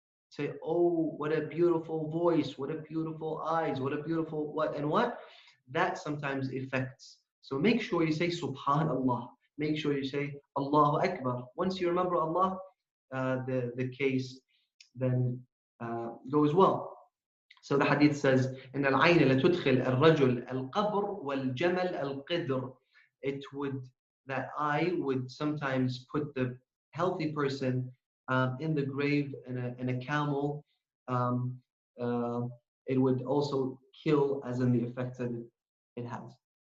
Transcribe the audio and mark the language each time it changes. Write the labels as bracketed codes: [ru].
[en] Say, oh, what a beautiful voice, what a beautiful eyes, what a beautiful what and what. That sometimes affects. So make sure you say Subhanallah. Make sure you say Allahu Akbar. Once you remember Allah, the case then goes well. So the hadith says, [ar] إن العين لتدخل الرجل القبر والجمل القدر. [en] It would, that eye would sometimes put the healthy person in the grave, in a camel. Um, it would also kill, as in the effects that it has.